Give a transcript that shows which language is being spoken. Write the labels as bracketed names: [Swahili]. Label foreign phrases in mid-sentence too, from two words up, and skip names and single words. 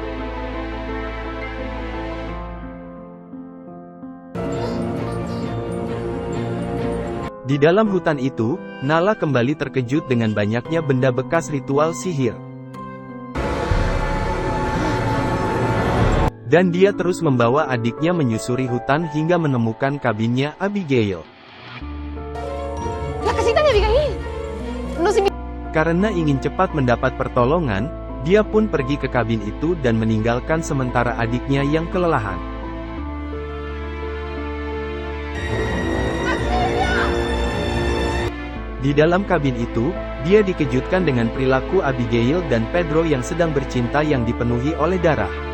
[Indonesian] Di dalam hutan itu, Nala kembali terkejut dengan banyaknya benda bekas ritual sihir. Dan dia terus membawa adiknya menyusuri hutan hingga menemukan kabinnya Abigail. [Spanish] La casita de Abigail. No se... [Indonesian] Karena ingin cepat mendapat pertolongan, dia pun pergi ke kabin itu dan meninggalkan sementara adiknya yang kelelahan. Di dalam kabin itu, dia dikejutkan dengan perilaku Abigail dan Pedro yang sedang bercinta yang dipenuhi oleh darah.